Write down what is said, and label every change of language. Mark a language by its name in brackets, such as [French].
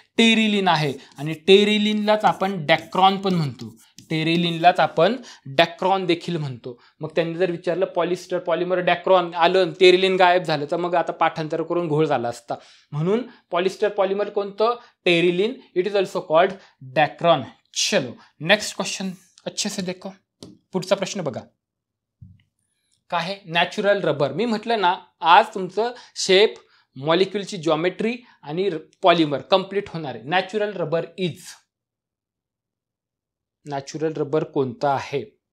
[Marathi] Terylene आहे, आणि टेरिलिनलाच आपण डॅक्रॉन पण म्हणतो, टेरिलिनलाच आपण डॅक्रॉन देखील म्हणतो. मग त्यांनी जर विचारलं पॉलिस्टर पॉलिमर डॅक्रॉन आलं, टेरिलिन गायब झालं, तर मग आता पाठांतर करून घोळ झाला असता. म्हणून पॉलिस्टर पॉलिमर कोणतं? [English] Terylene. It is also called Dacron. [Hindi] चलो नेक्स्ट क्वेश्चन अच्छे से देखो. [Marathi] पुढचा प्रश्न बघा काय आहे? Natural rubber. मी म्हटलं ना, आज तुमचं शेप, मॉलिक्यूलची जॉमेट्री आणि पॉलिमर कंप्लीट होणार आहे. [English] natural rubber is, [Marathi] natural rubber कोणतं आहे?